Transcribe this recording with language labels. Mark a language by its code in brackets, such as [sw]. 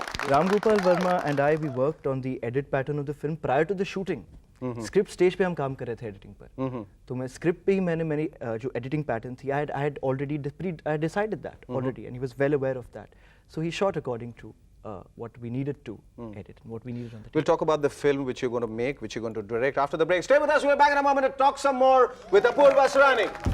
[en] Ram Gopal Verma and I, we worked on the edit pattern of the film prior to the shooting. [hi] Script stage पे हम काम कर रहे थे editing पर. तो मैं स्क्रिप्ट पे ही मैंने मेरी जो एडिटिंग पैटर्न थी, [en] I had already decided that already, and he was well aware of that. So he shot according to what we needed to edit and what we needed on the tape. We'll talk about the film which you're going to make, which you're going to direct after the break. Stay with us. We're back in a moment to talk some more with Apurva Asrani.